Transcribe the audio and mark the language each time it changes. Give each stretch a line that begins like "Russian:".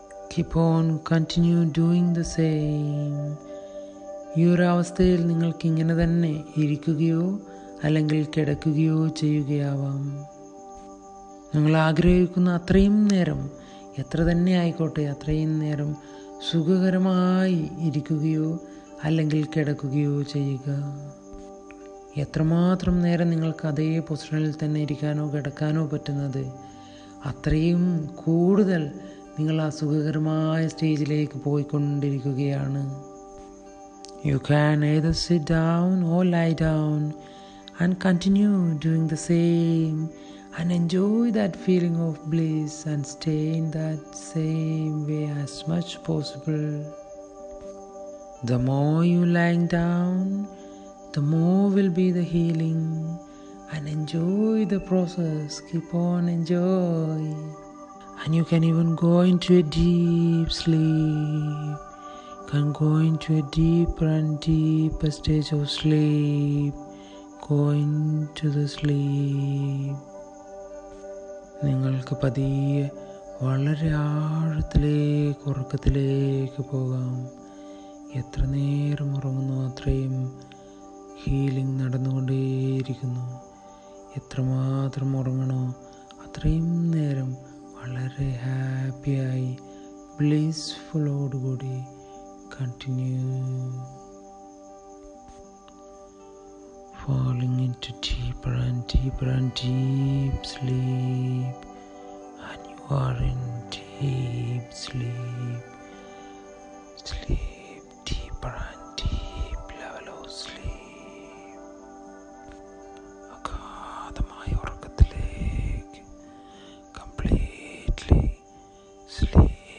English: Keep on continue doing the same.
Malayalam: ഈ ഒരു അവസ്ഥയിൽ നിങ്ങൾക്ക് ഇങ്ങനെ തന്നെ ഇരിക്കുകയോ അല്ലെങ്കിൽ കിടക്കുകയോ ചെയ്യുകയാവാം. നിങ്ങൾ ആഗ്രഹിക്കുന്ന അത്രയും നേരം, എത്ര തന്നെ ആയിക്കോട്ടെ, അത്രയും നേരം സുഖകരമായി ഇരിക്കുകയോ അല്ലെങ്കിൽ കിടക്കുകയോ ചെയ്യുക. എത്രമാത്രം നേരം നിങ്ങൾക്ക് അതേ പൊസിഷനിൽ തന്നെ ഇരിക്കാനോ കിടക്കാനോ പറ്റുന്നത്, അത്രയും കൂടുതൽ നിങ്ങൾ ആ സുഖകരമായ സ്റ്റേജിലേക്ക് പോയിക്കൊണ്ടിരിക്കുകയാണ്.
English: You can either sit down or lie down and continue doing the same and enjoy that feeling of bliss and stay in that same way as much possible. The more you lying down, the more will be the healing, and enjoy the process. Keep on enjoy, and you can even go into a deep sleep. Can go into a deeper and deeper stage of sleep. Go into the sleep.
Malayalam: നിങ്ങൾക്ക് പതിയെ വളരെ ആഴത്തിലേക്ക് ഉറക്കത്തിലേക്ക് പോകാം. എത്ര നേരം ഉറങ്ങുന്നു അത്രയും ഹീലിംഗ് നടന്നുകൊണ്ടേയിരിക്കുന്നു. എത്രമാത്രം ഉറങ്ങണോ അത്രയും നേരം വളരെ ഹാപ്പിയായി ബ്ലിസ്ഫുള്ളോടുകൂടി
English: continue falling into deeper and deeper and deep sleep, and you are in deep sleep. Sleep deeper and deep level of sleep.
Malayalam: അഗാധമായ ഉറക്കത്തിലേക്ക്
English: completely sleep.